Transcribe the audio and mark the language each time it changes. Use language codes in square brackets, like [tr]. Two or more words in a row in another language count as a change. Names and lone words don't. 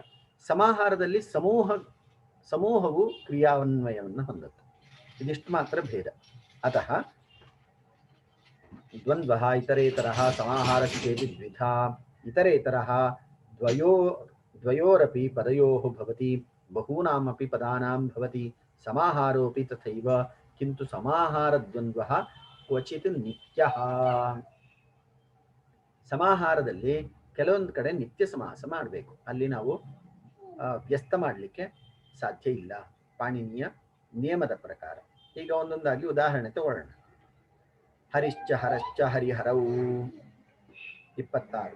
[kn] ಸಮಾಹಾರದಲ್ಲಿ ಸಮೂಹವು ಕ್ರಿಯಾನ್ವಯವನ್ನ ಹೊಂದುತ್ತೆ. ಇದಿಷ್ಟು ಮಾತ್ರ ಭೇದ. [sa] ಅತಃ ದ್ವಂದ್ವಃ ಇತರೇತರಃ ಸಮಾಹಾರಶ್ಚೇತಿ ದ್ವಿಧಾ. ಇತರೇತರಃ ದ್ವಯೋರಪಿ ಪದಯೋಃ ಭವತಿ, ಬಹೂನಾಮಪಿ ಪದಾನಾಂ ಭವತಿ. ಸಮಾಹಾರೋಪಿ ತಥೈವ, ಕಿಂತು ಸಮಾಹಾರ ದ್ವಂದ್ವಃ ಕ್ವಚಿತ್ ನಿತ್ಯಃ. [kn] ಸಮಾಹಾರದಲ್ಲಿ ಕೆಲವೊಂದು ಕಡೆ ನಿತ್ಯ ಸಮಾಸ ಮಾಡಬೇಕು, ಅಲ್ಲಿ ನಾವು ವ್ಯಸ್ತ ಮಾಡಲಿಕ್ಕೆ ಸಾಧ್ಯ ಇಲ್ಲ ಪಾಣಿನಿಯ ನಿಯಮದ ಪ್ರಕಾರ. ಈಗ ಒಂದೊಂದಾಗಿ ಉದಾಹರಣೆ ತಗೊಳ್ಳೋಣ. [sa] ಹರಿಶ್ಚ ಹರಶ್ಚ [kn] ಹರಿಹರವು 26.